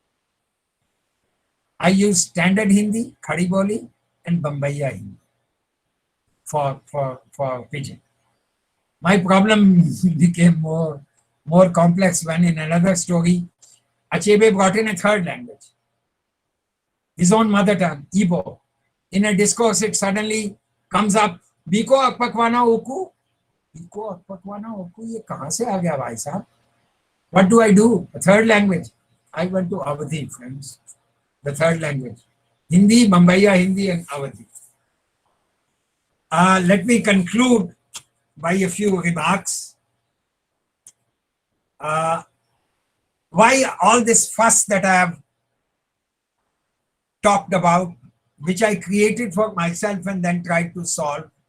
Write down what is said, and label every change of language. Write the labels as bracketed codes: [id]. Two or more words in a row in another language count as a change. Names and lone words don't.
[en] I use standard Hindi, Khadi Boli, and Bambaiya Hindi for Pidgin. My problem became more complex when in another story, Achebe brought in a third language, his own mother tongue, Igbo. In a discourse, it suddenly comes up, [ig] Biko akpakwana oku? Biko akpakwana oku, [hi] ये कहाँ से आ गया भाई साहब? [en] What do I do? A third language. I went to Awadhi, friends. The third language. Hindi, Bambaiya Hindi, and Awadhi. Let me conclude by a few remarks. Why all this fuss that I have talked about, which I created for myself and then tried to solve?